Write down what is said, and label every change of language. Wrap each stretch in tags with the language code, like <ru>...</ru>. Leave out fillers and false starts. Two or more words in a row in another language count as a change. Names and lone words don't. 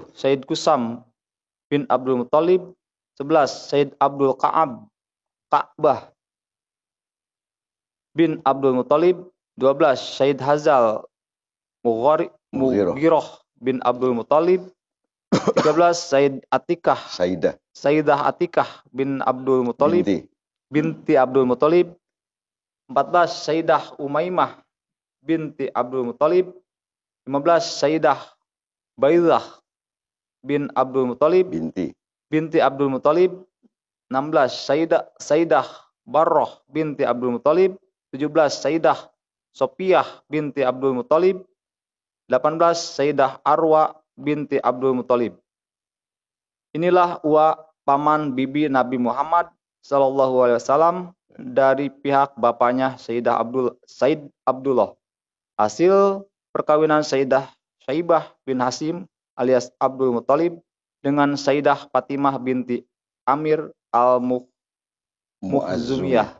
<id>Sayyid Kusam bin Abdul Muttalib. 11. Sayyid Abdul Ka'bah bin Abdul Muttalib. 12. Sayyid Hazal Mughirah bin Abdul Muttalib. 13. Sayyid Sayyidah Atikah bin Abdul Muttalib binti Abdul Muttalib. 14. Sayyidah Umaymah binti Abdul Muttalib. 15. Sayyidah Baidah bin Abdul Muttalib binti Abdul Muttalib. 16. Sayyidah Barroh binti Abdul Muttalib. 17. Sayyidah Sofiyah binti Abdul Muttalib. 18. Sayyidah Arwa binti Abdul Muttalib. Inilah paman bibi Nabi Muhammad SAW dari pihak bapaknya Sayyid Abdullah. Hasil perkawinan Sayyidah Syaibah bin Hasim alias Abdul Muttalib dengan Sayyidah Fatimah binti Amir al-Mukhzumiyah.</id>